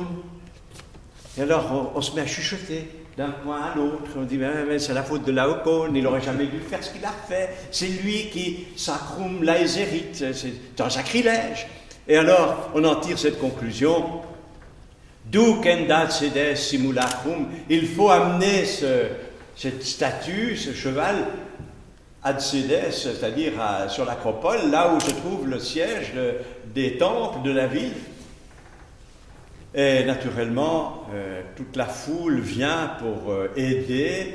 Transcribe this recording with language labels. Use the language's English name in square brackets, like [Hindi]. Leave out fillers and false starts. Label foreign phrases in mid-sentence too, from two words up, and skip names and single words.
[French] Et alors, on se met à chuchoter d'un coin à l'autre. On dit « mais c'est la faute de Laocoon, il n'aurait jamais dû faire ce qu'il a fait. C'est lui qui [Latin] sacrum laeserit, [French] c'est un sacrilège ». Et alors, on en tire cette conclusion. [Latin] Ducem dacedes simulacrum, [French] il faut amener cette statue, ce cheval, [Latin] ad Cédès, [French] c'est-à-dire sur l'acropole, là où se trouve le siège des temples de la ville. Et naturellement, toute la foule vient pour aider.